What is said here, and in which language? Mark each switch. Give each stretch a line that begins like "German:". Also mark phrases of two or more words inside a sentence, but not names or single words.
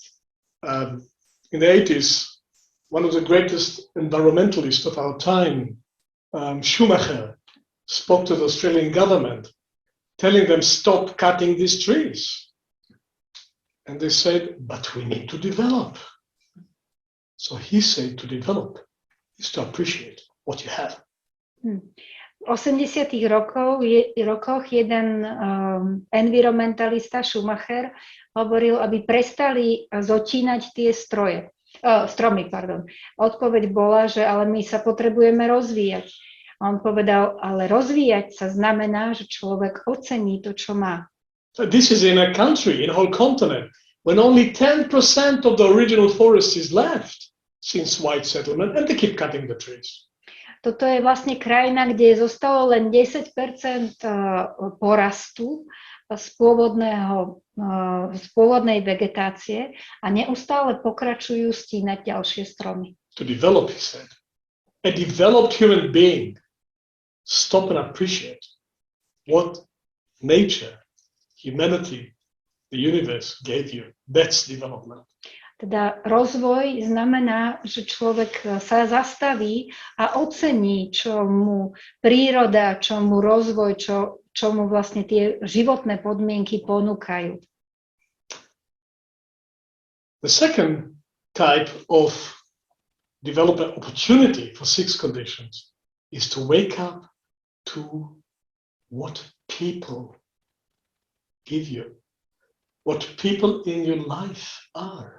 English: In the 80s, one of the greatest environmentalists of our time, Schumacher, spoke to the Australian government, telling them stop cutting these trees. And they said, but we need to develop. So he said to develop is to appreciate what you have.
Slovak: V 80. rokoch jeden environmentalista Schumacher hovoril, aby prestali zotínať tie stromy. Odpoveď bola, že ale my sa potrebujeme rozvíjať. A on povedal, ale rozvíjať sa znamená, že človek ocení to, čo má.
English: So this is in a country, in a whole continent, when only 10% of the original forest is left since white settlement, and they keep cutting the trees.
Slovak: Toto je vlastne krajina, kde zostalo len 10% porastu z pôvodnej vegetácie a neustále pokračujú stínať ďalšie stromy.
English: To develop, he said. A developed human being stop and appreciate what nature, humanity, the universe gave you. That's development.
Slovak: Teda rozvoj znamená, že človek sa zastaví a ocení, čo mu príroda, čo mu rozvoj, čo mu vlastne tie životné podmienky ponúkajú.
English: The second type of development opportunity for 6 conditions is to wake up to what people give you, what people in your life are.